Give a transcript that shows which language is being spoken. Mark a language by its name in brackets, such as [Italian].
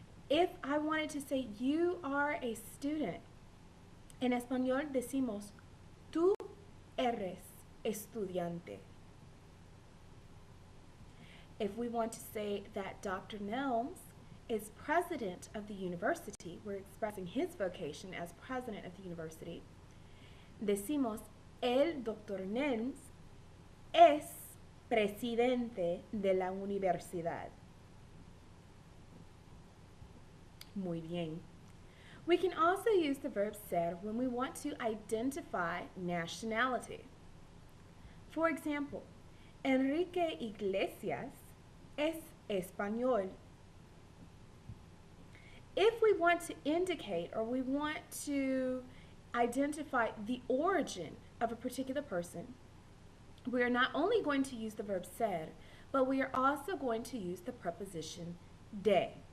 [English] If I wanted to say you are a student, [Spanish] en español decimos tú eres estudiante. [English] If we want to say that Dr. Nelms is president of the university, we're expressing his vocation as president of the university, [Spanish] decimos el Dr. Nelms es presidente de la universidad. Muy bien. [English] We can also use the verb ser when we want to identify nationality. For example, Enrique Iglesias [Spanish] es español. [English] If we want to indicate or we want to identify the origin of a particular person, we are not only going to use the verb ser, but we are also going to use the preposition de.